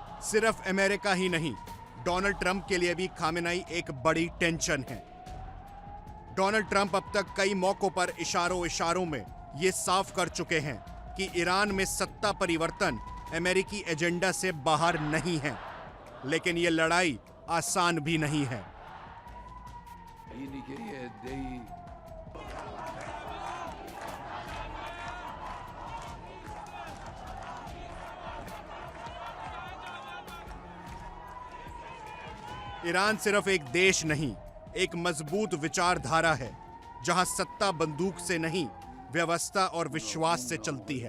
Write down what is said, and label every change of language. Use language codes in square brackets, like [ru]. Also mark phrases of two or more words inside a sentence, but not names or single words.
[hi] सिर्फ अमेरिका ही नहीं, डोनाल्ड ट्रंप के लिए भी खामेनेई एक बड़ी टेंशन है। डोनाल्ड ट्रंप अब तक कई मौकों पर इशारों में ये साफ कर चुके हैं कि ईरान में सत्ता परिवर्तन अमेरिकी एजेंडा से बाहर नहीं है, लेकिन ये लड़ाई आसान भी नहीं है। [fa] اینی که یه عده‌ای [hi] ईरान सिर्फ एक देश नहीं, एक मजबूत विचारधारा है जहां सत्ता बंदूक से नहीं, व्यवस्था और विश्वास से चलती है।